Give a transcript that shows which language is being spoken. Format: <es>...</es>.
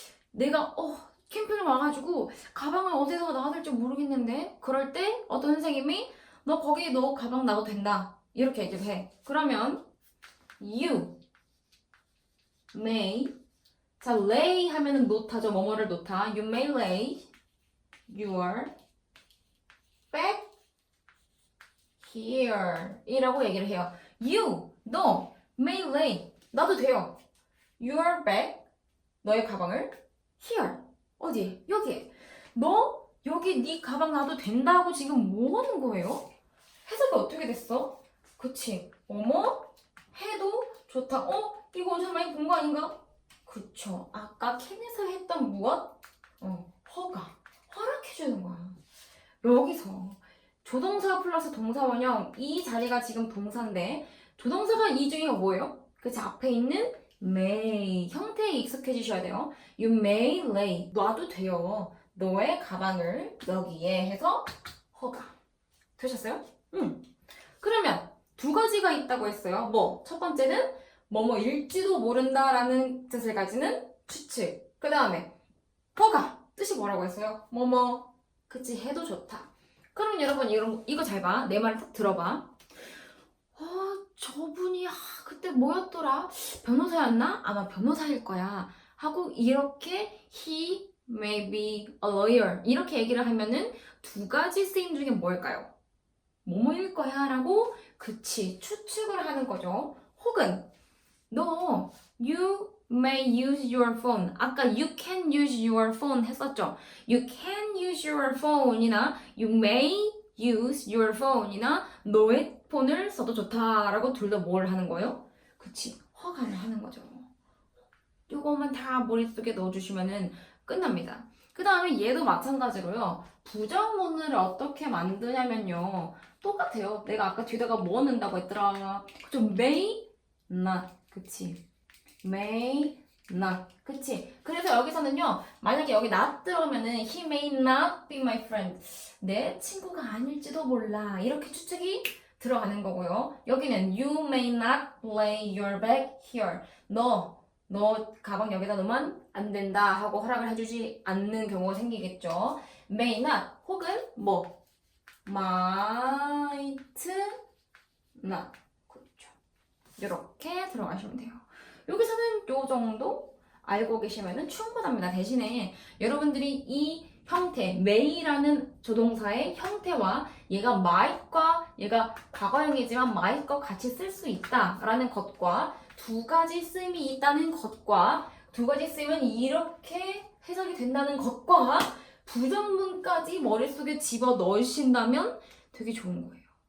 <ko>내가 캠핑을 와가지고 가방을 어디서 놔야 될지 모르겠는데 그럴 때 어떤 선생님이 너 거기 너 가방 놔도 된다 이렇게 얘기를 해. 그러면</ko> <en>you may</en> <ko>자, lay 하면은 놓다죠. 뭐뭐를 놓다.</ko> <en>You may lay your bag here</en> <ko>이라고 얘기를 해요. You, 너</ko> <en>may lay</en> <ko>놔도 돼요.</ko> <en>Your bag</en> <ko>너의 가방을 here 어디에? 여기에. 너 여기 네 가방 놔도 된다고 지금 뭐 하는 거예요? 해석이 어떻게 됐어? 그치? 어머 해도 좋다. 이거 어디서 많이 본 거 아닌가? 그쵸. 아까 캔에서 했던 무엇? 허락해주는 거야. 여기서 조동사 플러스 동사원형 이 자리가 지금 동사인데 조동사가 이 중에 뭐예요? 그치 앞에 있는 may 형태에 익숙해지셔야 돼요.</ko> <en>You may lay</en> <ko>놔도 돼요. 너의 가방을 여기에 해서 허가 되셨어요? 그러면 두 가지가 있다고 했어요. 첫 번째는 뭐뭐일지도 모른다라는 뜻을 가지는 추측. 그 다음에 허가 뜻이 뭐라고 했어요? 그치 해도 좋다. 그럼 여러분 이거 잘 봐. 내 말을 딱 들어봐. 저분이 그때 뭐였더라? 변호사였나? 아마 변호사일 거야. 하고 이렇게</ko> <en>he may be a lawyer</en> <ko>이렇게 얘기를 하면은 두 가지 쓰임 중에 뭘까요? 뭐뭐일 거야 라고 그치 추측을 하는 거죠. 혹은 너</ko> <en>you may use your phone</en> <ko>아까</ko> <en>you can use your phone</en> <ko>했었죠.</ko> <en>You can use your phone</en> <ko>이나</ko> <en>you may use your phone</en> <ko>이나 너의 폰을 써도 좋다라고 둘 다 뭘 하는 거예요? 그치 허가를 하는 거죠. 요거만 다 머릿속에 넣어주시면은 끝납니다. 그 다음에 얘도 마찬가지로요. 부정문을 어떻게 만드냐면요. 똑같아요. 내가 아까 뒤에다가 뭐 넣는다고 했더라. 그쵸? may not. 그치? may not. 그치? 그래서 여기서는요. 만약에 여기 not 들어오면은</ko> <en>he may not be my friend.</en> <ko>내 친구가 아닐지도 몰라. 이렇게 추측이 들어가는 거고요. 여기는</ko> <en>you may not lay your bag here.</en> <ko>너 가방 여기다 놓으면 안 된다 하고 허락을 해주지 않는 경우가 생기겠죠.</ko> <en>may not</en> <ko>혹은</ko> <en>might not</en> <ko>그렇죠. 이렇게 들어가시면 돼요. 여기서는 요 정도 알고 계시면 충분합니다. 대신에 여러분들이 이 형태, may라는 조동사의 형태와 얘가 might과 얘가 과거형이지만 might과 같이 쓸 수 있다라는 것과 두 가지 쓰임이 있다는 것과 두 가지 쓰임은 이렇게 해석이 된다는 것과 부정문까지 머릿속에 집어 넣으신다면 되게 좋은 거예요.</ko>